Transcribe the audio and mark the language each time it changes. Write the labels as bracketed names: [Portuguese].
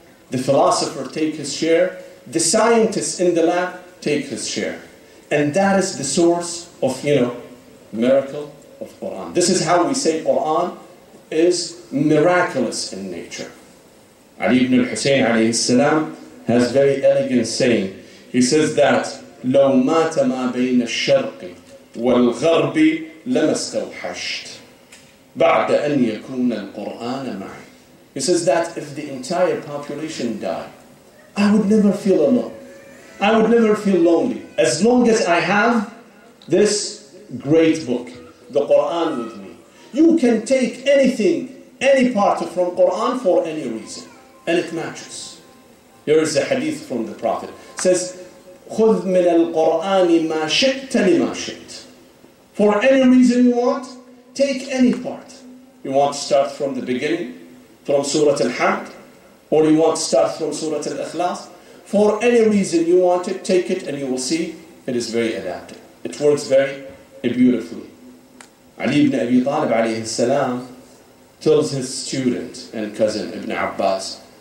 [English] The philosopher take his share. The scientist in the lab take his share. And that is the source of, miracle of Quran. This is how we say Quran is miraculous in nature. Ali ibn al-Hussein alayhi salam has very elegant saying. He says that [Arabic] لو مات ما بين الشرق والغرب لما استوحشت بعد أن يكون القرآن معي. [English] He says that if the entire population died, I would never feel alone. I would never feel lonely. As long as I have this great book, the Quran, with me. You can take anything, any part from Quran for any reason, and it matches. Here is a hadith from the Prophet. It says, [Arabic] خُذْ مِنَ الْقُرْآنِ مَا شِئْتَ لِمَا شِئْتَ. [English] For any reason you want, take any part. You want to start from the beginning, from Surah Al-Hamd, or you want to start from Surah Al-Ikhlas. For any reason you want it, take it, and you will see it is very adapted. It works very beautifully. Ali ibn Abi Talib alayhi salam tells his student and cousin Ibn Abbas.